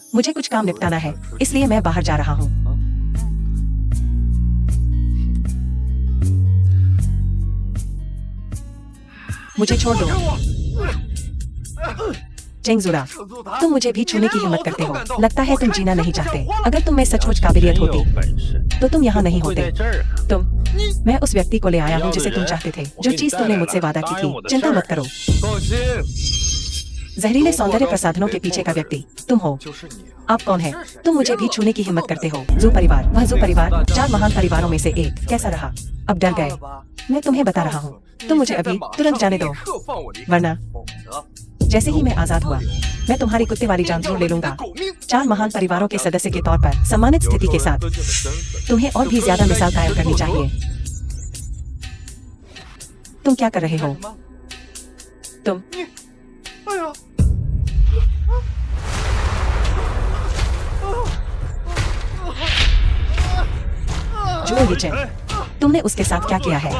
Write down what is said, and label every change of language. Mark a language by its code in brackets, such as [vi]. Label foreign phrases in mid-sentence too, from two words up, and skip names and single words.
[hi] मुझे कुछ काम निपटाना है, इसलिए मैं बाहर जा रहा हूँ। मुझे छोड़ दो। चेंगजुरा, तुम मुझे भी छूने की हिम्मत करते हो। लगता है तुम जीना नहीं चाहते। अगर तुम में सचमुच काबिलियत [zh] 真有 [hi] होती [zh] 本事， [hi] तो तुम यहाँ नहीं [zh] 不会 [hi] होते। [zh] 在这儿啊。 [hi] तुम, मैं उस व्यक्ति को ले आया हूँ जिसे तुम चाहते थे, जो चीज तुमने मुझसे वादा की थी। चिंता मत करो। [zh] 放心， [hi] जहरीले सौंदर्य प्रसाधनों के पीछे का व्यक्ति तुम हो। [zh] 就是你啊。 [hi] आप कौन है? तुम मुझे भी छूने की हिम्मत करते हो। जू परिवार, वह जू परिवार 4 महान परिवारों में से एक। कैसा रहा? अब डर गए? मैं तुम्हें बता रहा हूँ, तुम मुझे अभी तुरंत जाने दो, [zh] 立刻放我离开， [hi] वरना [zh] 否则 [hi] जैसे ही मैं आजाद हुआ, मैं तुम्हारी कुत्ते वाली जान जरूर ले लूंगा। [zh] 狗命。 [hi] 4 महान परिवारों के सदस्य के तौर पर सम्मानित स्थिति के साथ [zh] 有这个身份， [hi] तुम्हें और भी ज्यादा मिसाल कायम करनी चाहिए। तुम क्या कर रहे हो? तुम, 哎呀， जो ये चैन, तुमने उसके साथ क्या किया है?